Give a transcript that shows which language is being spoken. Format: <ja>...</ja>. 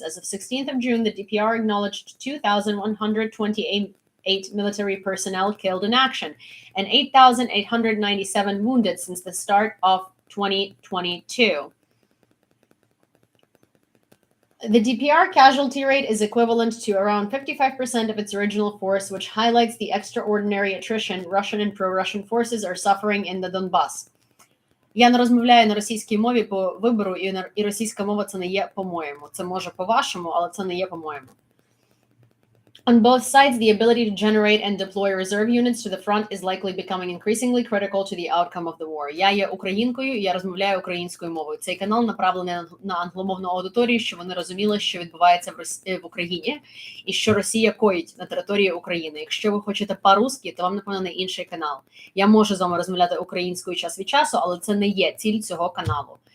<en>As of 16th of June, the DPR acknowledged 2,128 military personnel killed in action and 8,897 wounded since the start of 2022. The DPR casualty rate is equivalent to around 55% of its original force, which highlights the extraordinary attrition Russian and pro-Russian forces are suffering in the Donbas.</en> <uk>Я не розмовляю на російській мові по вибору, і російська мова це не є по-моєму. Це може по-вашому, але це не є по-моєму.</uk> <en>On both sides, the ability to generate and deploy reserve units to the front is likely becoming increasingly critical to the outcome of the war.</en> <uk>Я є українкою, я розмовляю українською мовою. Цей канал направлений на англомовну аудиторію, щоб вони розуміли, що відбувається в Україні і що Росія коїть на території України. Якщо ви хочете по-русски, то вам, напевно, не інший канал. Я можу з вами розмовляти українською час від часу, але це не є ціль цього каналу.</uk>